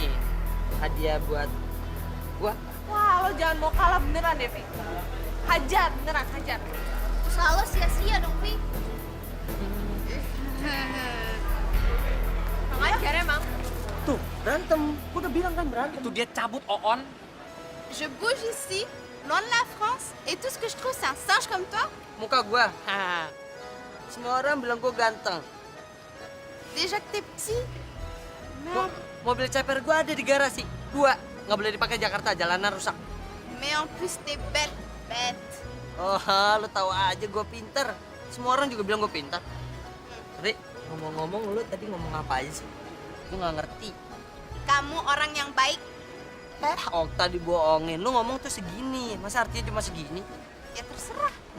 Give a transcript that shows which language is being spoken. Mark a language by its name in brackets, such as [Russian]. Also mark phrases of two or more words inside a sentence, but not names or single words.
[Indonesian] Hadiah buat gua. Wah, lo jangan mau kalah beneran deh, Vi. Hajar, beneran hajar. Usaha lo sia-sia dong, Vi. Ngajar emang. Tuh, berantem. Gua udah bilang kan berantem. Itu dia cabut Oon. [French] Je bouge ici, loin de la France, et tout ce que je trouve c'est un singe comme toi. [Indonesian] Muka gua. Semua orang bilang gua ganteng. [French] Déjà que t'es petit. [Indonesian] Kok mobil ceper gua ada di garasi. 2. Nggak boleh dipakai Jakarta, jalanan rusak. [French] Mais en plus t'es bête. [Indonesian] Oh, lu tahu aja gua pinter. Semua orang juga bilang gua pinter. Ri, ngomong-ngomong lu tadi ngomong apa aja sih? Gua nggak ngerti. Kamu orang yang baik. Okta dibohongin. Lu ngomong tuh segini. Masa artinya cuma segini? Ya terserah.